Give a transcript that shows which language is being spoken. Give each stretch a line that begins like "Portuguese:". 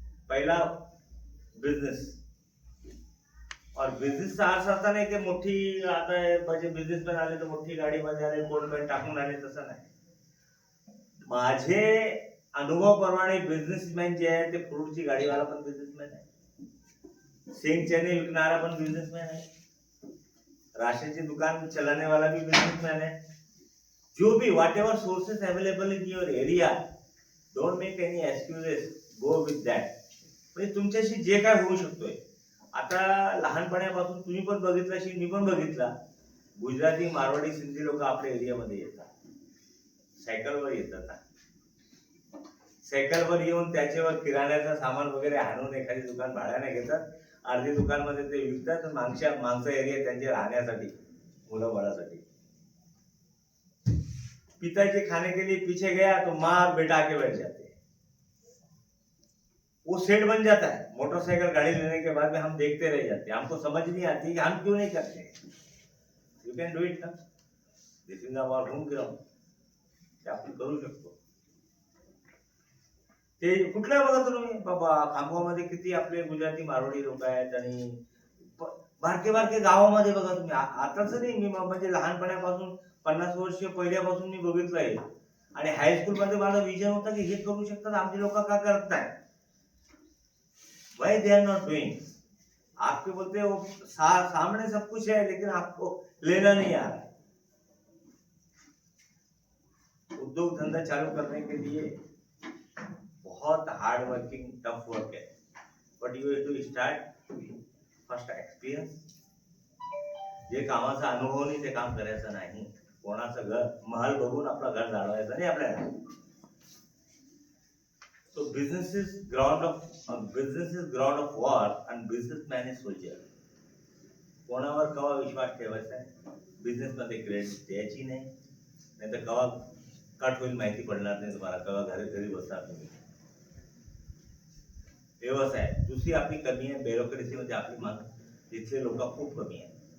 Marathi: पहला बिजनेस, और बिझनेस अर्थ असा नाही की मोठी आता म्हणजे बिझनेसमॅन आले तर मोठी गाडीमध्ये आले, कोट पॅन्ट टाकून आले, तसं नाही। माझे अनुभवाप्रमाणे बिझनेसमॅन जे आहे ते फ्रूटची गाडीवाला पण बिझनेसमॅन आहे, शेंग चणे विकणारा पण बिझनेसमॅन आहे, राशनची दुकान
Hindi: चलाने वाला भी बिझनेसमॅन है।
English: जो भी whatever sources available in your area, don't make any excuses, go with that.
Marathi: म्हणजे तुमच्याशी जे काय होऊ शकतोय, आता लहानपणापासून तुम्ही पण बघितलं असेल, मी पण बघितला, गुजराती मारवाडी सिंधी लोक आपल्या एरियामध्ये येतात, सायकलवर येतात। सायकलवर येऊन त्याच्यावर किराण्याचं सामान वगैरे आणून एखादी दुकान भाड्याने घेतात, अर्धी दुकानमध्ये ते विकतात, मागचा एरिया त्यांचे राहण्यासाठी, मुलं बाळासाठी।
Hindi: पिताजी खाने के लिए पीछे गया तो माँ बेटा आके बैठ जाते हैं, वो सेट बन जाता है। मोटरसाइकिल गाड़ी लेने के बाद में हम देखते रह जाते हैं, हमको समझ नहीं आती कि हम क्यों नहीं करते।
English: you can do it ना, this is our home ground,
Marathi: ते आपण करू शकतो। ते कुठल्या बघा तुम्ही बाबा, खामगावमध्ये किती आपले गुजराती मारवाडी लोक आहेत, आणि बारके बारके गावामध्ये बघा तुम्ही। आताच नाही, मी म्हणजे लहानपणापासून 50 वर्ष पहिल्यापासून मी बघितलंय। आणि हायस्कूल मध्ये माझा विजन होता की हे करू शकतात, आमचे लोक का करत नाही,
English: Why they are not doing.
Hindi: आपके बोलते हो सामने सब कुछ है, लेकिन आपको लेना नहीं आ रहा है। उद्योग धंधा चालू करने के लिए बहुत हार्ड वर्किंग टफ वर्क है,
English: But you have to start first experience.
Marathi: जे कामाचा अनुभव नाही ते काम करायचं नाही, कोणाचं घर महल बघून आपलं घर जाळवायचं नाही आपल्याला।
English: So business is ground of war and businessman is soldier.
Marathi: कोणावर कवा विश्वास ठेवायचा आहे, बिझनेस मध्ये क्रेडिट द्यायची नाही, नाहीतर कवा कट होईल माहिती पडणार नाही तुम्हाला, कवा घरी घरी बसणार तुम्ही। व्यवसाय. दुसरी आपली कमी आहे ब्युरोक्रेसी मध्ये आपली तिथले लोक खूप कमी आहे.